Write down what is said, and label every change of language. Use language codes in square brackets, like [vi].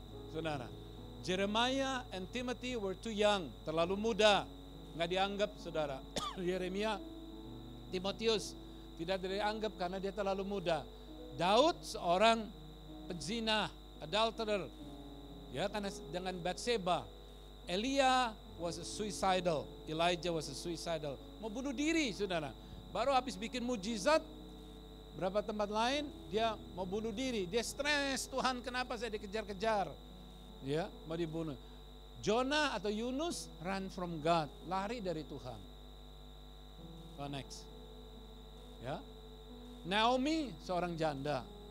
[en] Saudara, Jeremiah and Timothy were too young, [id] terlalu muda, nggak dianggap saudara. Yeremia, Timotius tidak dianggap karena dia terlalu muda. Daud seorang pezina, adulterer, ya karena dengan Batseba. [en] Elia was a suicidal, Elijah was a suicidal, [id] mau bunuh diri saudara. Baru habis bikin mujizat, berapa tempat lain dia mau bunuh diri, dia stres, Tuhan kenapa saya dikejar-kejar, ya mau dibunuh. Jonah atau Yunus [en] run from God, [id] lari dari Tuhan. Oh, next, ya. Naomi seorang janda.